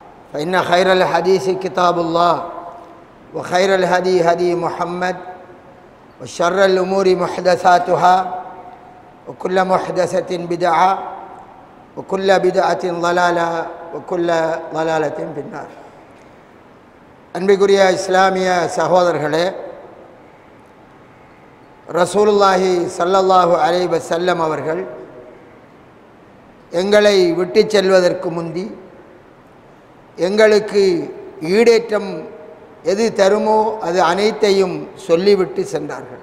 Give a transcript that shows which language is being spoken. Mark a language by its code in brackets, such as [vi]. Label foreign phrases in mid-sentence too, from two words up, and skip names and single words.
[ar] فإن خير الحديث كتاب الله وخير الهدي هدي محمد وشر الأمور محدثاتها وكل محدثة بدعة وكل بدعة ضلالة وكل ضلالة في النار. [ta] அன்பிற்குரிய இஸ்லாமிய சகோதரர்களே, [ar] رسول الله صلى الله عليه وسلم [ta] அவர்கள் எங்களை விட்டு செல்வதற்கு முந்தி எங்களுக்கு ஈடேற்றம் எது தருமோ அது அனைத்தையும் சொல்லிவிட்டு சென்றார்கள்.